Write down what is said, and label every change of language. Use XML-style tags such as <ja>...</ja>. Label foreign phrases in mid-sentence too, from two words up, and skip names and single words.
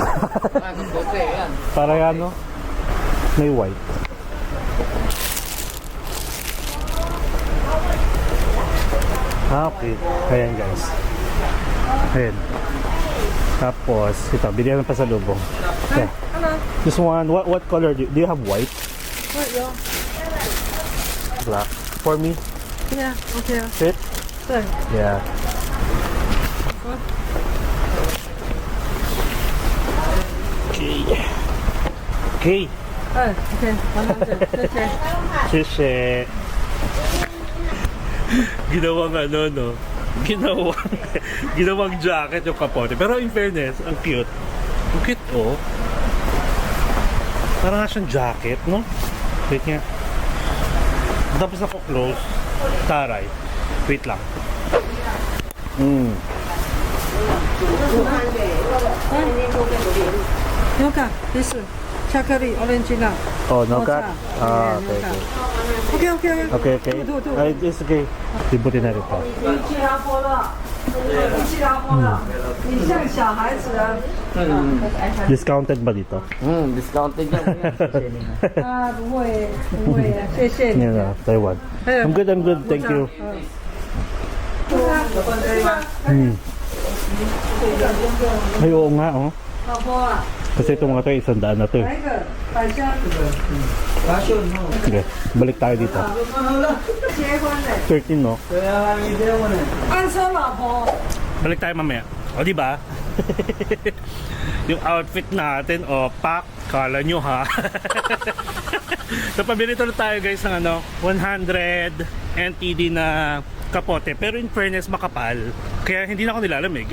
<tl>Kapote yan. Para may white. Okay. Ayan guys. Ayan. Tapos, ito, bigyan ng pasalubong.</tl> <en>Yeah. This one, what color do you have white? What, yeah? Black. For me? Yeah, okay. Fit? Good. Yeah. Okay. Okay. Oh, okay. 100. Okay.</en> <zh>Shishe.</zh> <tl>Ginawang ginawang jacket yung kapote. Pero</tl> <en>in fairness,</en> <tl>ang cute. Ang cute, Parang nga siyang jacket, no? Wait nga. Tapos ako close. Taray. Wait lang.</tl> <en>Yoka, this one. chocolate, orange nut. Oh, no cut? Mocha. Ah, Yeah, no okay, cut. okay. Okay. Okay, okay. Do. It's okay.</en> <tl>Libutin na rin to.</tl> <zh>你像小孩子啊，</zh> <tl>Discounted ba dito? Discounted yan kuya.</tl> <zh>啊，不会啊，谢谢你。</zh> <tl>Yan na,</tl> <en>Taiwan. I'm good, thank you.</en> <tl>Ay, oo nga, oh.</tl> <zh>老婆啊，</zh> <tl>Kasi itong mga to, 100 na to.</tl> <zh>来一个百香，</zh> <tl>Sige, balik tayo dito.</tl> <zh>结婚的，</zh> <tl>13, no?</tl> <zh>安生老婆。</zh> <tl>Balik tayo mamaya. O, di ba? Yung outfit natin, pak, kala nyo ha. So, pabili tuloy tayo guys ng 100 NTD na kapote. Pero</tl> <en>in fairness,</en> <tl>makapal. Kaya hindi na ako nilalamig.</tl>